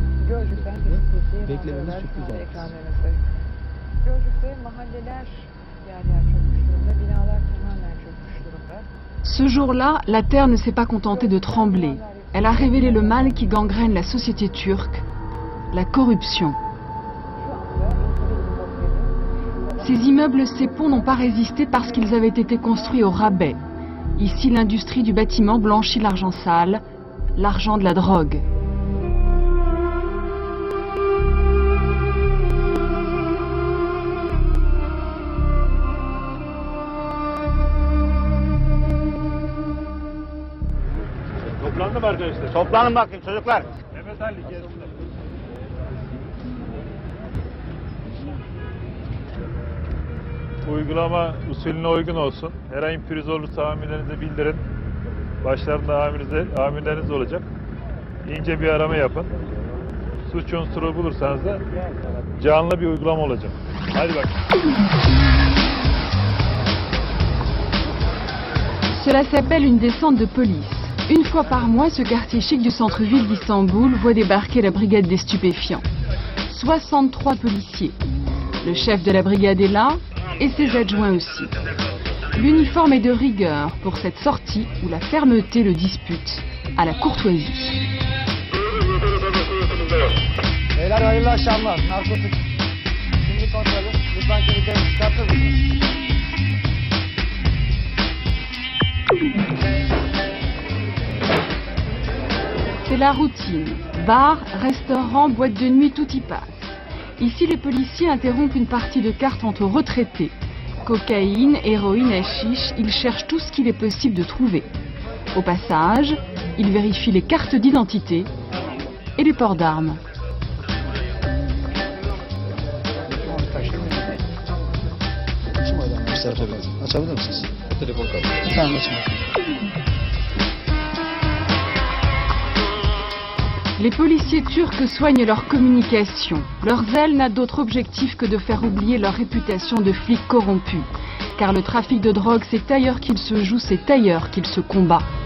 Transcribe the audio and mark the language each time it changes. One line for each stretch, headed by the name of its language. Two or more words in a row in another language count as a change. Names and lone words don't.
Turkish: Gölcük'ten bir Beklememiz sürpriz olmaz. ekranlarınızda. Gölcük'te mahalleler yer yer çökmüş durumda, binalar tamamen çökmüş durumda.
French: Ce jour-là, la terre ne s'est pas contentée de trembler. Elle a révélé le mal qui gangrène la société turque, la corruption. Ces immeubles, ces ponts n'ont pas résisté parce qu'ils avaient été construits au rabais. Ici, l'industrie du bâtiment blanchit l'argent sale, l'argent de la drogue.
Turkish: Toplandım arkadaşlar. Toplanın bakayım çocuklar. Mehmet Ali gelsinler. Uygulama usulüne uygun olsun. Herhangi bir pürüz olursa amirlerinize bildirin. Başlarında amirleriniz olacak. İnce bir arama yapın. Suç unsuru bulursanız da canlı bir uygulama olacak. Hadi bak.
French: Cela s'appelle une descente de police. Une fois par mois, ce quartier chic du centre-ville d'Istanbul voit débarquer la brigade des stupéfiants. 63 policiers. Le chef de la brigade est là, et ses adjoints aussi. L'uniforme est de rigueur pour cette sortie où la fermeté le dispute à la courtoisie.
Turkish: Beyler hayırlı akşamlar. Narkotik. Kimlik kontrolü. Lütfen kimliklerinizi çıkartır mısınız?
French: C'est la routine. Bar, restaurant, boîte de nuit, tout y passe. Ici, les policiers interrompent une partie de cartes entre retraités. Cocaïne, héroïne, hashish, ils cherchent tout ce qu'il est possible de trouver. Au passage, ils vérifient les cartes d'identité et les ports d'armes.
Turkish: Açabilir misiniz? Telefon kaldı. Tamam, açın.
French: Les policiers turcs soignent leur communication. Leur zèle n'a d'autre objectif que de faire oublier leur réputation de flics corrompus. Car le trafic de drogue, c'est ailleurs qu'il se joue, c'est ailleurs qu'il se combat.